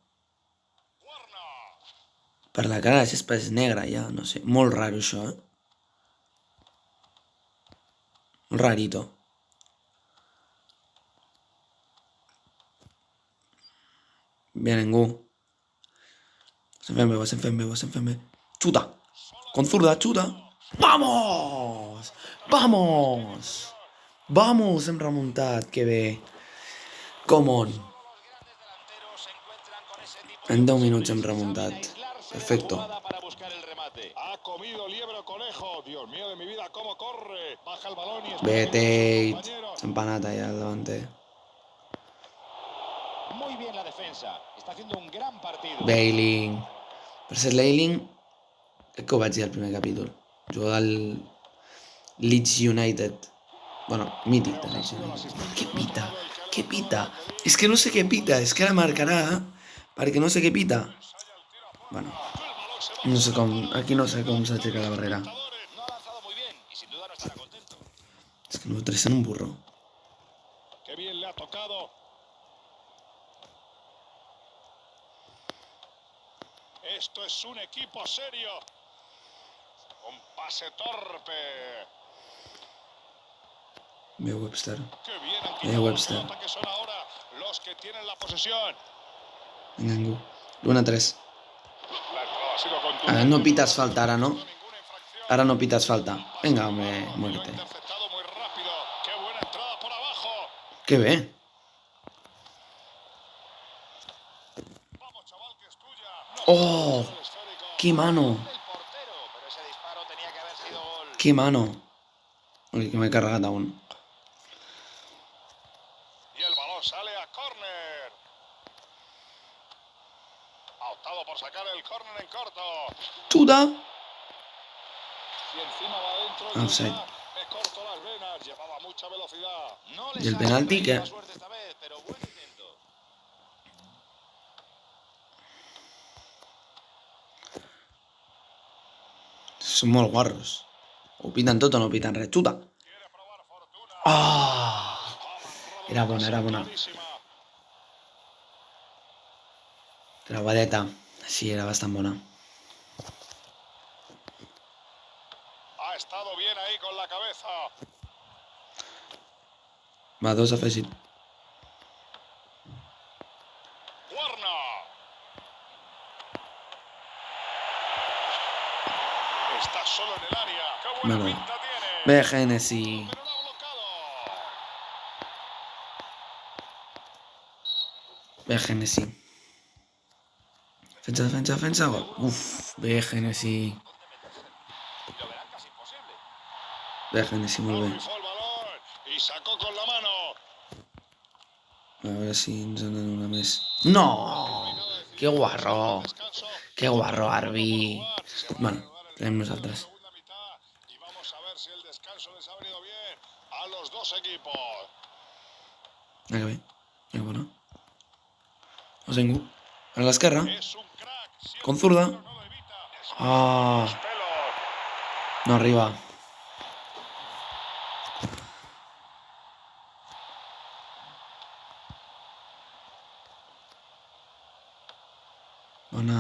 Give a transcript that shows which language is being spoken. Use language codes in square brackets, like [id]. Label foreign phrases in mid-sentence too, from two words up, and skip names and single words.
[ca] Per la cara de gespa és negra ja, no sé. Molt raro això, Molt rarito. Bien, ningú. Vas fent bé. Xuta. [es] Con zurda, xuta. ¡Vamos! [ca] Hem remuntat, que bé. [en] Come on. [ca] En 10 minuts hem remuntat. [es] Perfecto. Ha comido liebre o conejo. Dios mío de mi vida, cómo corre. Baja el balón y... Vete. [ca] Empanat allà al davanter. [es] Muy bien la defensa. Está haciendo un gran partido. Bailing. [ca] Per ser l'Ailing, crec que ho vaig dir al primer capítol. Juga al Leeds United. Bueno, mític de Leeds United. Què pita? És que no sé què pita. És que ara marcarà perquè no sé què pita. Bueno, no sé com... Aquí no sé com s'aixeca la barrera. És que no traen un burro. [es] Qué bien le ha tocado. Esto es un equipo serio. Un pase torpe. [ca] Ve Webster. [es] Qué bien han quitado Webster. la pelota, que son ahora los que tienen la posesión. [ca] Vinga, ningú. L'1-3. [es] La entrada ha sido contundente. [ca] Ara no pites falta, ara no. Ara no pites falta. Vinga, home, [es] muérete. Interceptado muy rápido. Qué buena entrada por abajo. [ca] Que bé. [es] Vamos, chaval, que es tuya. Oh, qué mano. El portero, pero ese disparo tenía que haber sido gol. Qué mano. [ca] Ui, que m'he carregat aún. [es] Y el balón sale a córner. Ha optado por sacar el córner en corto. [ca] Xuta. [es] Y encima va adentro. Offside. Me corto las venas. Llevaba mucha velocidad. No [ca] I el penalti, què? [es] suerte esta vez, pero buen intento. [ca] Són molt guarros. Ho piten tot o no piten res. Xuta. Ah! Era bona. Trabadeta. Sí, era bastant bona. [es] Ha estado bien ahí con la cabeza. [ca] Va, 2 afegit. Warner. [es] Está solo en el área. Qué buena Bueno. pinta tiene. [ca] Bé, Hennessy. [es] Pero lo ha bloqueado. [ca] Bé, Hennessy. Defensa, defensa, defensa. Uf, ve Genesi. [es] Lo verán casi imposible. [ca] Ve Genesi, muy No bé. [es] rifó el balón y sacó con la mano. [ca] A veure si ens en donen una més. No! Que guarro! Que guarro, Arbi. Bueno, tenim nosaltres. [es] Y vamos a ver si el descanso les ha venido bien a los dos equipos. [ca] Vinga, bé. Vinga, bona. No sé ningú. A l'esquerra. [es] Es un crack. Si el Con zurda. portero no lo evita, Ah, los pelos. [ca] no arriba. Bona.